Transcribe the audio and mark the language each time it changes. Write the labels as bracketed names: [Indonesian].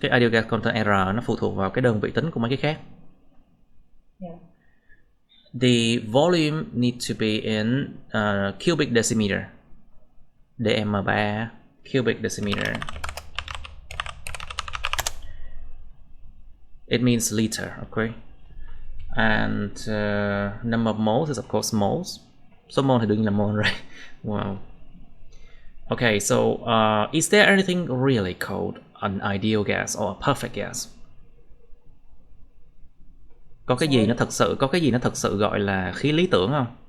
[Vietnamese] Cái ideal gas constant R nó phụ thuộc vào cái đơn vị tính của mấy cái khác. [English] Yeah. The volume needs to be in cubic decimeter. DM3 cubic decimeter. It means liter, okay? And number of moles is of course moles. [Vietnamese] Số mol thì đương nhiên là mol, right? [English] Wow. Okay, so is there anything really called an ideal gas or a perfect gas? [Vietnamese] Có cái gì nó thật sự gọi là khí lý tưởng không?